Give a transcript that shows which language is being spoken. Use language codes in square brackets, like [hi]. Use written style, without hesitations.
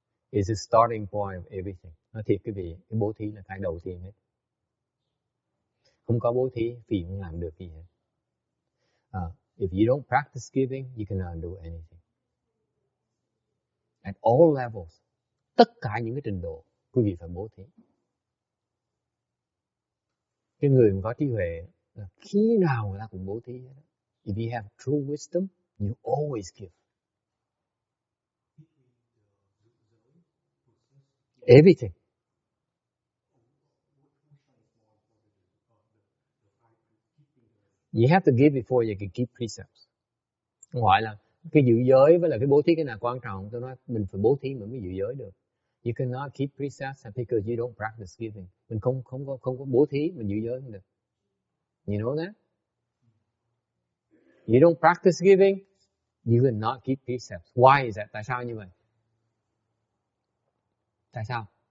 [en] It's the starting point of everything. [vi] Nói thiệt quý vị, cái bố thí là cái đầu tiên hết. Không có bố thí, vì không làm được gì hết. [en] If you don't practice giving, you cannot do anything. At all levels. [vi] Tất cả những cái trình độ, quý vị phải bố thí. Cái người mà có trí huệ, khi nào người ta cũng bố thí hết. [en] If you have true wisdom, you always give. Everything. You have to give before you can keep precepts. [vi] Không phải là cái giữ giới với là cái bố thí cái nào quan trọng. Tôi nói mình phải bố thí mới giữ giới được. [en] You cannot keep precepts because you don't practice giving. [vi] Mình không có bố thí, mình giữ giới không được. [en] You know that? You don't practice giving, you cannot keep precepts. Why is that? [vi] Tại sao như vậy? Tại sao?